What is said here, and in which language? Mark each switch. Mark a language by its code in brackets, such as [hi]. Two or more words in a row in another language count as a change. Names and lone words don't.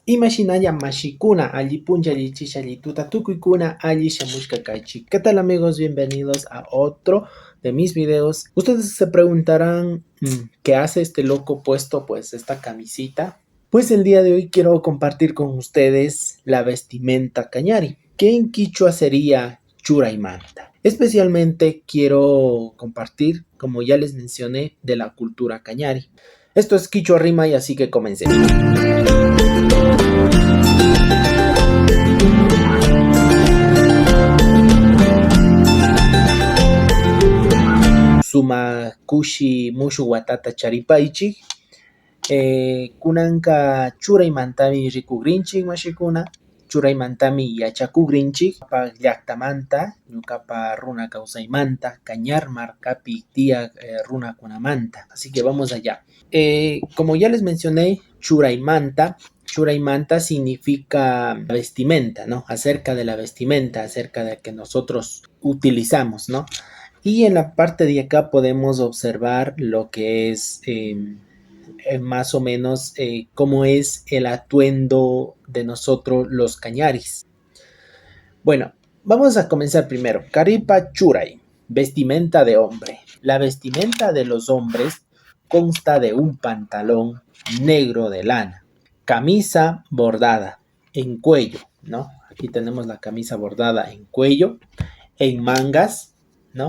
[qu] Imashinaya mashikuna, allipuncha allichisha allituta tukuykuna allishamushka kaichi. [es] ¿Qué tal amigos? Bienvenidos a otro de mis videos. Ustedes se preguntarán, ¿qué hace este loco puesto pues esta camisita? Pues el día de hoy quiero compartir con ustedes la vestimenta cañari, que en quichua sería churaimanta. Especialmente quiero compartir, como ya les mencioné, de la cultura cañari. Esto es Quichua Rima y así que comencemos. [qu] Sumakushi mushu watata charipaichi. Kunanka churaymantami rikugrinchik mashikuna. Churaymantami yachakugrinchik. Pa llaktamanta, ñukapa runa kawsaymanta, Cañar markapi tiyak runakunamanta. [es] Así que vamos allá. Como ya les mencioné, Churaymanta significa vestimenta, ¿no? Acerca de la vestimenta, acerca de que nosotros utilizamos, ¿no? Y en la parte de acá podemos observar lo que es más o menos cómo es el atuendo de nosotros los cañaris. Bueno, vamos a comenzar primero. [qu] Caripa churay, [es] vestimenta de hombre. La vestimenta de los hombres consta de un pantalón negro de lana, camisa bordada en cuello, ¿no? Aquí tenemos la camisa bordada en cuello, en mangas, ¿no?